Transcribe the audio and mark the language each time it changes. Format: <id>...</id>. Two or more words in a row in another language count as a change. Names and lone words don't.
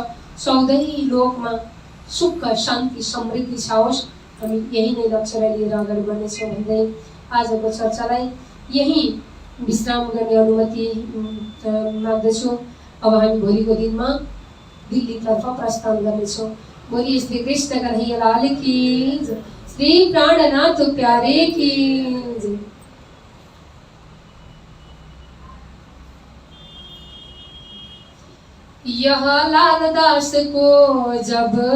<ne>14 लोकमा सुख शान्ति समृद्धि छाओस्। हामी यही नै लक्ष्यलाई लिएर अगाडि बढ्नेछौँ भन्दै आजको चर्चालाई यही विश्राम गर्ने अनुमति माग्दछु। अब हामी भोलिको दिनमा दिल्लीतर्फ प्रस्थान गर्नेछौँ।</ne> <hi>बोलिए श्री कृष्ण कन्हैया लाल की जय, श्री प्राणनाथ प्यारे की जय। यह लालदास को जब</hi>